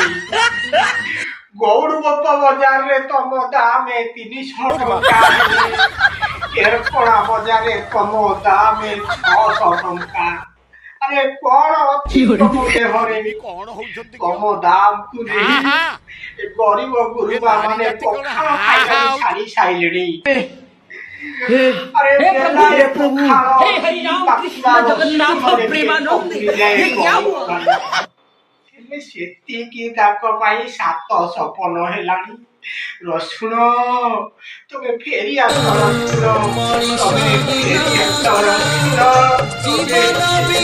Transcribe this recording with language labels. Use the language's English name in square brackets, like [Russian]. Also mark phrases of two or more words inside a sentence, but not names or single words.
[Odia] ଗୌଡ଼ଗୋପ ବଜାରରେ ତମ ଦାମ 300 ଟଙ୍କା ହେଲେ ଏରପଡା ବଜାରରେ ତମ ଦାମ 600 ଟଙ୍କା। ଆରେ କଣ ଅଛି ତମ ଦେହରେ? ତମ ଦାମକୁ ନେଇ ଗରିବ ଗୁରୁବା ମାନେ ପଖାଳ ଖାଇବାକୁ ଛାଡ଼ି ସାଇଲେଣି। ଅରେ ବେଳା ଏ ପଖାଳ ପାଖୁଡ଼ା ରସୁଣରେ ପେଟ ପୂରିଲେ ହେଲେ ସେତିକି ତାଙ୍କ ପାଇଁ 7 ସପନ ହେଲାଣି। ରସୁଣ ତମେ ଫେରି ଆସ ରସୁଣ, ତମେ ଫେରି ଆସ ରସୁଣ।